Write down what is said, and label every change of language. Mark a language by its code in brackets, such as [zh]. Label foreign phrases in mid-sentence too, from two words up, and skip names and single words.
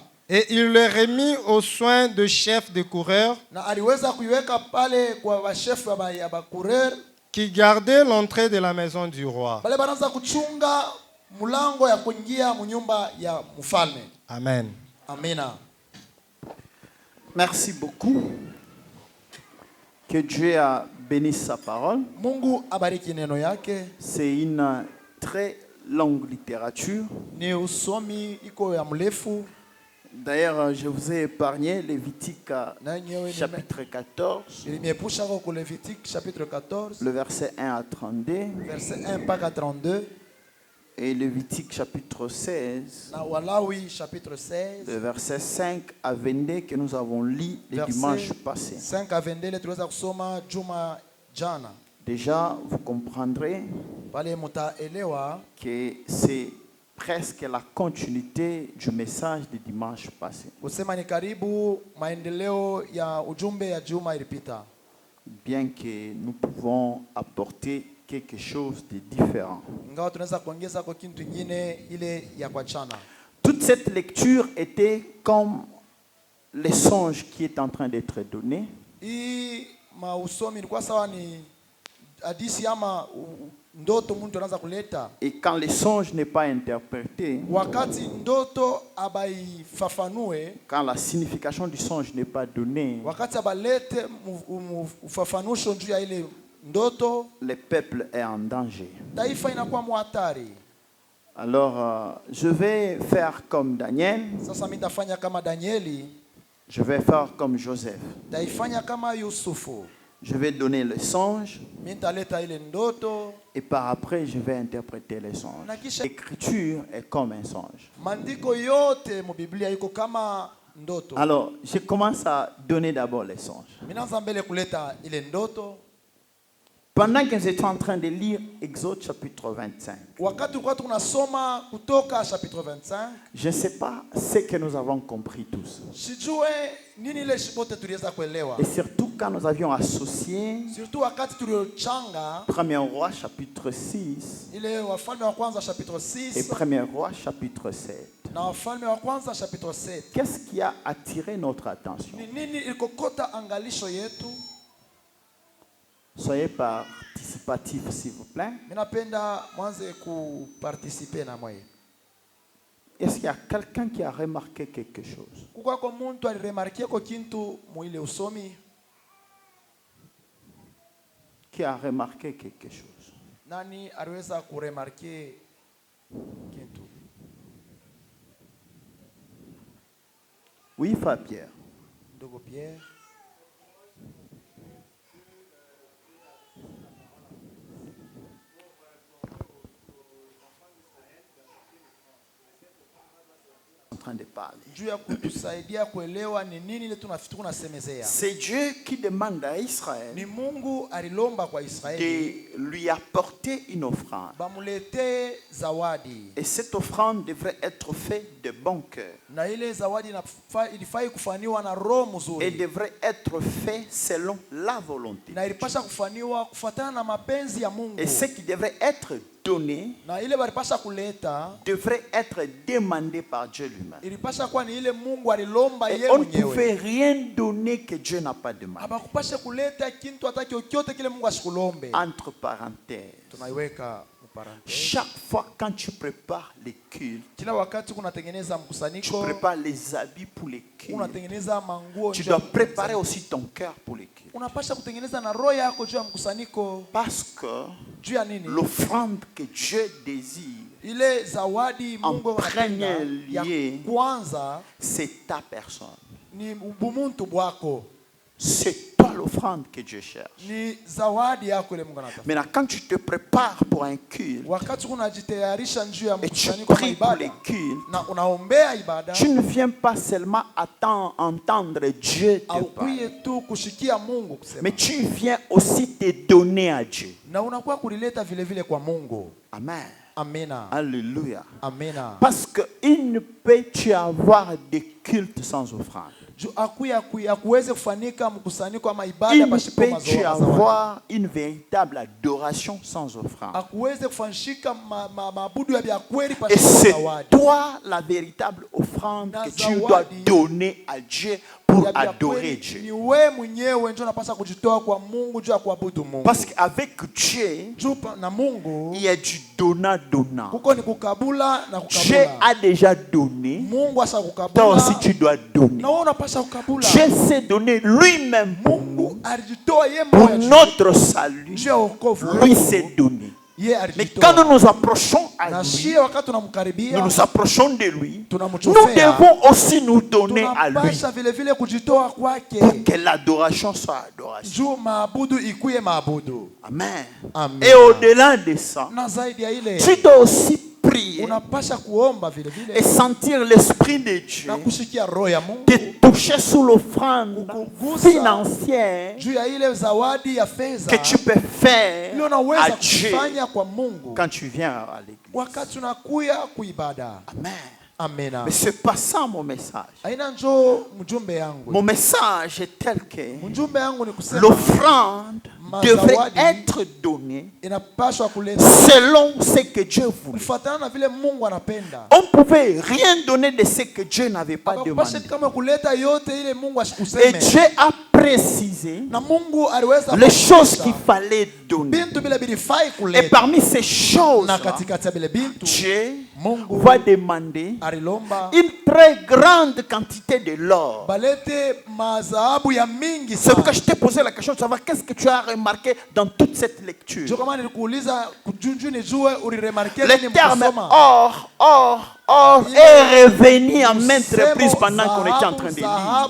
[fr] Et il le remit aux soins de chefs de coureurs [sw] na aliweza kuiweka pale kwa washefu ya bakurer [fr] qui gardaient l'entrée de la maison du roi. [sw] bale banaanza kuchunga mlango ya kuingia munyumba ya mfalme. [fr] Amen. [sw] Amina. [fr] Merci beaucoup. Que Dieu a béni sa parole. [sw] Mungu abariki neno yake. [fr] C'est une très longue littérature. [sw] Ni usomi iko ya mrefu. [fr] D'ailleurs, je vous ai épargné Lévitique chapitre 14, [sw] Niliepusha kwa [fr] Lévitique chapitre [sw] 14, [fr] le verset 1 à 32, [sw] verset 1 mpaka 32, [fr] Et Lévitique chapitre 16, [sw] na Walawi chapitre 16 [fr] le verset 5 à 22 que nous avons lu le dimanche passé. [sw] 5 à 22 tuliweza kusoma juma jana. [fr] Déjà, vous comprendrez [sw] Pale mutaelewa [fr] que c'est presque la continuité du message du dimanche passé. [sw] kusema ni karibu maendeleo ya ujumbe ya juma ilipita. [fr] Bien que nous pouvons apporter quelque chose de différent. [sw] Ingawa tunaweza kuongeza kwa kitu kingine ile ya kuachana. [fr] Toute cette lecture était comme les songes qui est en train d'être donné. [sw] Hii mausomi ilikuwa sawa ni hadithi ama ndoto mtu anaanza kuleta. [fr] Et quand le songe n'est pas interprété, [sw] Wakati ndoto abaifafanue, [fr] quand la signification du songe n'est pas donnée, [sw] wakati abalete ufafanusho juu ya ile ndoto, [fr] le peuple est en danger. [sw] taifa inakuwa muhatari. [fr] Alors, je vais faire comme Daniel, [sw] Sasa mimi nitafanya kama Danieli, [fr] je vais faire comme Joseph. [sw] nitaifanya kama Yusufu. [fr] Je vais donner le songe [sw] Mimi nitaleta ile ndoto [fr] et par après je vais interpréter les songes. L'écriture est comme un songe. [sw] Maandiko yote mu Biblia iko kama ndoto. [fr] Alors, je commence à donner d'abord les songes. [sw] Mimi naanza mbele kuleta ile ndoto. [fr] Pendant que j'étais en train de lire Exode chapitre 25, [sw] Wakati tulikuwa tunasoma kutoka chapitre 25, [fr] je ne sais pas ce que nous avons compris tous. [sw] sijue nini ile shibote tuliweza kuelewa. [fr] Et surtout quand nous avions associé [sw] Surtout wakati tuliochanga [fr] 1er roi chapitre 6 [sw] ile Wafalme wa kwanza chapitre [fr] et 6 1er roi chapitre 7. [sw] na Wafalme wa kwanza chapitre 7. [fr] Qu'est-ce qui a attiré notre attention? [sw] Ni nini ilikokota angalisho yetu? [fr] Soyez participatifs s'il vous plaît. [sw] Mimi napenda mwanze kuparticiper na mwe. [fr] Est-ce qu'il y a quelqu'un qui a remarqué quelque chose? [sw] Kuko kwa mtu aliremarkia kwa kintu muile usomi? [fr] Qui a remarqué quelque chose? [sw] Nani aliweza kuremarkia kintu? [fr] Oui, Frère Pierre. [sw] Ndugu Pierre. [fr] De parler. [sw] Juu ya kutusaidia kuelewa ni nini ile tunasemezea. [fr] C'est Dieu qui demande à Israël [sw] Ni Mungu alilomba kwa Israeli [fr] de lui apporter une offrande. [sw] bamulete zawadi. [fr] Et cette offrande devrait être faite de bon cœur. [sw] Na ile zawadi ilifai kufaniwa na roho mzuri. [fr] Et devrait être faite selon la volonté. [sw] Na ilipasha kufaniwa kufuatana na mapenzi ya Mungu. [fr] Et ce qui devrait être donné [sw] Na ile balipasha kuleta [fr] devrait être demandé par Dieu lui-même. [sw] ilipasha kuwa ni ile Mungu alilomba [fr] Et [sw] yeye [fr] on ne pouvait [sw] mwenyewe. [fr] rien donner que Dieu n'a pas demandé. [sw] Abakupasha kuleta kintu hata kyokyote kile Mungu asikulombe. [fr] Entre parenthèses, [sw] Tunaiweka parenthèse. [fr] chaque fois quand tu prépares les cultes, [sw] Kila wakati kunatengeneza [fr] tu [sw] mkusanyiko, [fr] prépares les habits pour les cultes, [sw] unatengeneza manguo. [fr] tu dois préparer aussi ton cœur pour les cultes. [sw] Unapasha kutengeneza na roho yako juu ya mkusanyiko. [fr] Parce que [sw] Juu ya nini? [fr] l'offrande que Dieu désire [sw] Ile zawadi Mungu anapenda ya kwanza [fr] c'est ta personne. [sw] ni ubumuntu bwako. [fr] C'est toi l'offrande que Dieu cherche. [sw] Ni zawadi yako ile Mungu anataka. [fr] Maintenant, quand tu te prépares pour un culte [sw] Wakati unajitayarisha juu ya [fr] et tu [sw] mkusanyiko wa [fr] pries pour les [sw] ibada [fr] cultes, [sw] na unaombea ibada, [fr] tu ne viens pas seulement entendre Dieu te parler, [sw] haukuye tu kushikia Mungu kusema, [fr] mais tu viens aussi te donner à Dieu. [sw] na unakuwa kulileta vile vile kwa Mungu. [fr] Amen. [sw] Amina. [fr] Alléluia. [sw] Amina. [fr] Parce qu'il ne peut y avoir de culte sans offrande. [sw] Akuweze kufanika mkusanyiko ama ibada [fr] Il ne [sw] pasipo [fr] peut y [sw] mazawadi. [fr] avoir une véritable adoration sans offrande. [sw] Akuweze kufanyika maabudu ya kweli [fr] Et [sw] pasipo [fr] c'est [sw] zawadi. [fr] toi la véritable offrande que tu dois donner à Dieu pour adorer Dieu. [sw] Ni wewe mwenyewe ndio unapaswa kujitoa kwa Mungu juu ya kuabudu Mungu. [fr] Parce qu'avec Dieu, [sw] Na Mungu [fr] il y a du donnant-donnant. [sw] kuko ni kukabula na [fr] Dieu [sw] kukabula. [fr] a déjà donné, [sw] Mungu asa [fr] toi [sw] kukabula. [fr] aussi tu dois donner. [sw] Na wewe unapaswa kukabula. [fr] Dieu s'est donné lui-même pour nous, [sw] Mungu alijitoa yeye [fr] pour [sw] mwenyewe [fr] notre salut. [sw] juu ya wokovu. [fr] Lui s'est donné. [sw] Yeye [fr] Mais quand nous [sw] alijitoa. [fr] nous approchons à [sw] Na [fr] lui, [sw] shie wakati [fr] nous [sw] tunamkaribia, [fr] nous approchons de lui, nous [sw] tunamchofea. [fr] devons aussi nous donner à lui [sw] Tunapasha vile vile kujitoa kwake. [fr] pour que l'adoration soit adoration. [sw] Juu maabudu ikuye maabudu. [fr] Amen. [sw] Amen. [fr] Et au-delà de ça, [sw] Na zaidi ya ile, [fr] tu dois aussi prier [sw] unapasha kuomba vile [fr] et [sw] vile [fr] sentir l'Esprit de Dieu [sw] na kushikia roho ya Mungu [fr] te toucher sous l'offrande [sw] Kukugusa [fr] financière [sw] juu ya ile zawadi ya fedha [fr] que tu peux faire [sw] ile [fr] à [sw] unaweza [fr] Dieu [sw] kufanya kwa Mungu [fr] quand tu viens à l'église. [sw] wakati unakuya kuibada. [fr] Amen. [sw] Amena. [fr] Mais c'est pas ça mon message. [sw] Aina njo mjumbe yangu. [fr] Mon message est tel que [sw] Mjumbe yangu ni kusema [fr] l'offrande devrait [sw] mazawadi [fr] être donnée [sw] inapaswa kuleta [fr] selon ce que Dieu voulait. [sw] kufuatana na vile Mungu anapenda. [fr] On ne pouvait rien donner de ce que Dieu n'avait pas demandé. [sw] Hapaswi kama kuleta yote ile Mungu [fr] Et [sw] useme. [fr] Dieu a précisé [sw] Na Mungu aliweza [fr] les choses [sw] kuonyesha [fr] qu'il fallait donner. [sw] bintu bila bilifai [fr] Et [sw] kuleta. [fr] parmi ces choses, [sw] Na katikati ya bile bintu [fr] Dieu [sw] Mungu [fr] va demander [sw] alilomba [fr] une très grande quantité de l'or. [sw] balete mazahabu ya mingi [fr] C'est pourquoi [sw] sana. [fr] je t'ai posé la question de savoir qu'est-ce que tu as remarqué dans toute cette lecture. [sw] Jo kama nilikuuliza kujunju nijue uliremarke [fr] Le [sw] nini [fr] terme [sw] mkasoma. [fr] or est revenu à maintes reprises pendant qu'on était en train de lire.